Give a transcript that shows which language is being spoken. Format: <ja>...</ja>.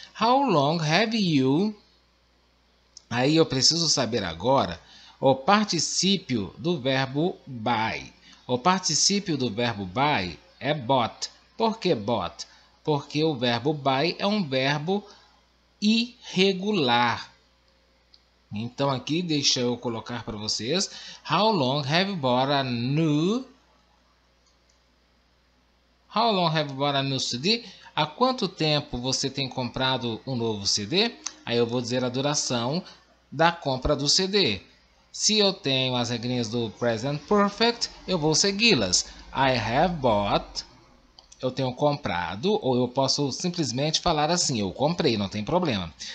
<en>How long have you?</en> <pt>Aí eu preciso saber agora o particípio do verbo buy. O particípio do verbo buy é bought. Por que bought? Porque o verbo buy é um verbo irregular. Então aqui deixa eu colocar para vocês.</pt> <en>How long have you bought a new? How long have you bought a new CD?</en> <pt>Há quanto tempo você tem comprado um novo CD? Aí eu vou dizer a duração da compra do CD. Se eu tenho as regrinhas do present perfect, eu vou segui-las.</pt> <en>I have bought.</en> <pt>Eu tenho comprado, ou eu posso simplesmente falar assim, eu comprei, não tem problema.</pt>